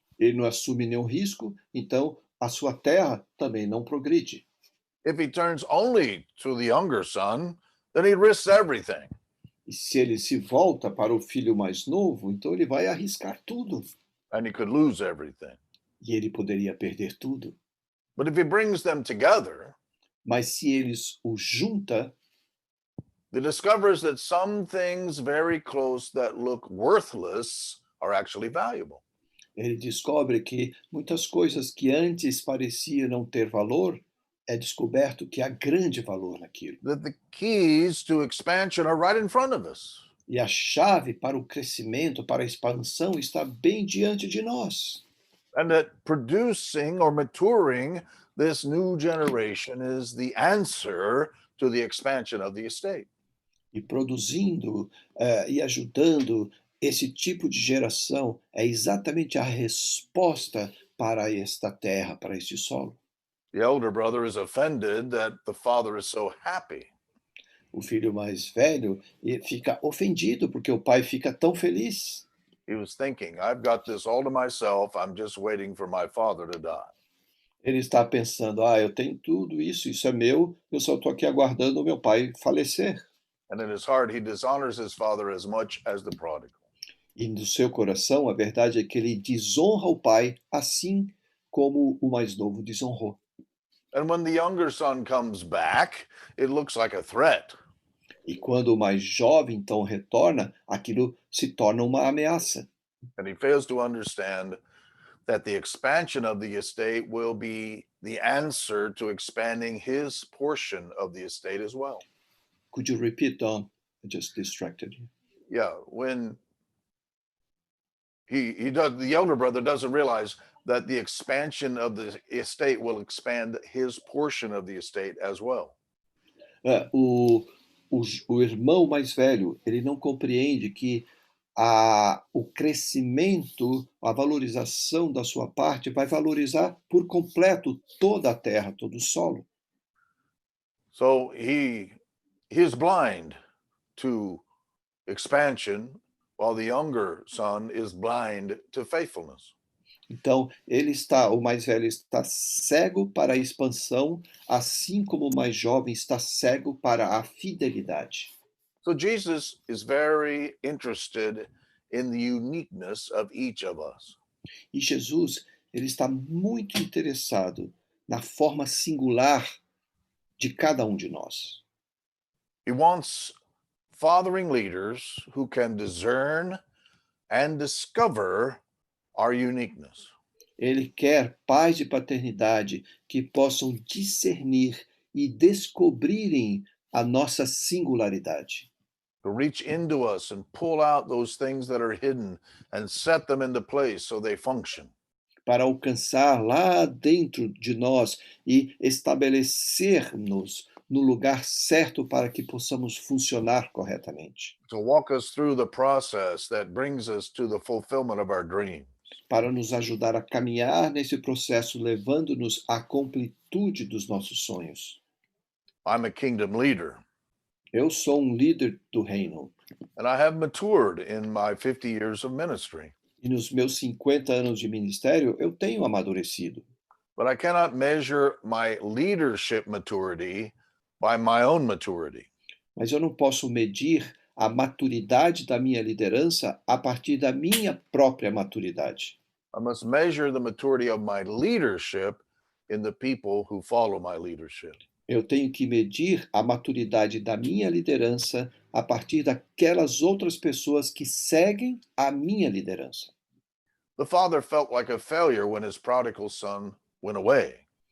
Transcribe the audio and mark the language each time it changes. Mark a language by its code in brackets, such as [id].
[pt] Ele não assume nenhum risco, então a sua terra também não progride. [en] If he turns only to the younger son, then he risks everything. [pt] E se ele se volta para o filho mais novo, então ele vai arriscar tudo. [en] And he could lose everything. [pt] E ele poderia perder tudo. [en] But if he brings them together, [pt] Mas se eles o junta, [en] he discovers that some things very close that look worthless are actually valuable. [pt] ele descobre que muitas coisas que antes pareciam não ter valor, é descoberto que há grande valor naquilo. [en] That the keys to expansion are right in front of us. [pt] E a chave para o crescimento, para a expansão, está bem diante de nós. [en] And that producing or maturing this new generation is the answer to the expansion of the estate. [pt] E produzindo e ajudando esse tipo de geração é exatamente a resposta para esta terra, para este solo. [en] The elder brother is offended that the father is so happy. [pt] O filho mais velho fica ofendido porque o pai fica tão feliz. [en] He was thinking, I've got this all to myself. I'm just waiting for my father to die. [pt] Ele está pensando, eu tenho tudo isso, isso é meu, eu só estou aqui aguardando o meu pai falecer. [en] And in his heart, he dishonors his father as much as the prodigal. [pt] E no seu coração, a verdade é que ele desonra o pai, assim como o mais novo desonrou. [en] And when the younger son comes back, it looks like a threat. [pt] E quando o mais jovem então retorna, aquilo se torna uma ameaça. [en] And he fails to understand that the expansion of the estate will be the answer to expanding his portion of the estate as well. Could you repeat, Don? I just distracted you. Yeah, when the elder brother doesn't realize that the expansion of the estate will expand his portion of the estate as well. [pt] O irmão mais velho, ele não compreende que o crescimento, a valorização da sua parte vai valorizar por completo toda a terra, todo o solo. [en] So he is blind to expansion, while the younger son is blind to faithfulness. [pt] Então, o mais velho está cego para a expansão, assim como o mais jovem está cego para a fidelidade. [en] So Jesus is very interested in the uniqueness of each of us. [pt] E Jesus, ele está muito interessado na forma singular de cada um de nós. [en] He wants fathering leaders who can discern and discover our uniqueness. [pt] Ele quer pais de paternidade que possam discernir e descobrirem a nossa singularidade. [en] To reach into us and pull out those things that are hidden and set them into place so they function. [pt] para alcançar lá dentro de nós e estabelecer-nos no lugar certo para que possamos funcionar corretamente, [en] to walk us through the process that brings us to the fulfillment of our dreams. [pt] para nos ajudar a caminhar nesse processo, levando-nos à completude dos nossos sonhos. [en] I'm a kingdom leader, [pt] Eu sou um líder do reino, [en] and I have matured in my 50 years of ministry. [pt] e nos meus 50 anos de ministério eu tenho amadurecido. [en] But I cannot measure my leadership maturity by my own maturity. [pt] Mas eu não posso medir a maturidade da minha liderança a partir da minha própria maturidade. [en] I must measure the maturity of my leadership in the people who follow my leadership. [pt] Eu tenho que medir a maturidade da minha liderança a partir daquelas outras pessoas que seguem a minha liderança. [en] The father felt like a failure when his prodigal son went away.